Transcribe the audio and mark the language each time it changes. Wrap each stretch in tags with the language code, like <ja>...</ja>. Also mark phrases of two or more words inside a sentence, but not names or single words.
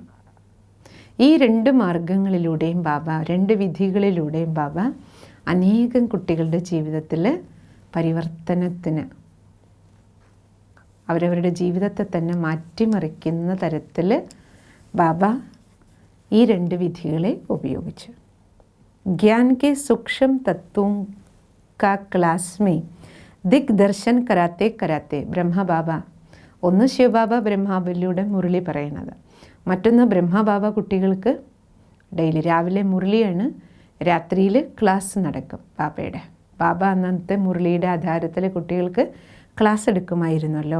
<ml>ഈ 2 മാർഗങ്ങളിലൂടെയും ബാബ, 2 വിധികളിലൂടെയും ബാബ അനേകം കുട്ടികളുടെ ജീവിതത്തിൽ പരിവർത്തനത്തിന്, അവരവരുടെ ജീവിതത്തെ തന്നെ മാറ്റിമറിക്കുന്ന തരത്തിൽ ബാബ ഈ 2 വിധികളെ ഉപയോഗിച്ചു.</ml> <hi>ज्ञान के सूक्ष्म तत्वों का क्लास में दिग्दर्शन कराते कराते</hi> <ml>ബ്രഹ്മബാബ, ഒന്ന് ശിവബാബ ബ്രഹ്മാബലിയുടെ മുരളി പറയണത്, മറ്റൊന്ന് ബ്രഹ്മബാബ കുട്ടികൾക്ക് ഡെയിലി രാവിലെ മുരളിയാണ്, രാത്രിയിൽ ക്ലാസ് നടക്കും ബാബയുടെ. ബാബ അന്നത്തെ മുരളിയുടെ ആധാരത്തിൽ കുട്ടികൾക്ക് ക്ലാസ് എടുക്കുമായിരുന്നല്ലോ.</ml>